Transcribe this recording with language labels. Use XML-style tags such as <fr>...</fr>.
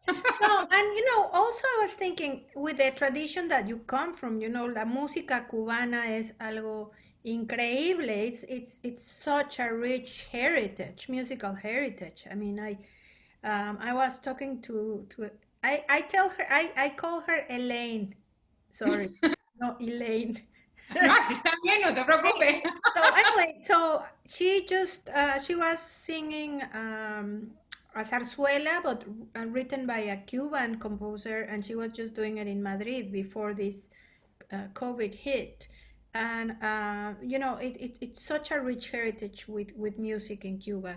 <en>No, and you know, also I was thinking with the tradition that you come from, you know,</en> <es>la música cubana es algo increíble.</es> <en>It's such a rich heritage, musical heritage. I mean, I was talking to I tell her I call her Elaine. Sorry, no Elaine.</en> <es>No, así está bien, no te preocupes.</es> <en>So anyway, so she was singing a zarzuela, but written by a Cuban composer, and she was just doing it in Madrid before this COVID hit. And you know, it's such a rich heritage with music in Cuba.</en>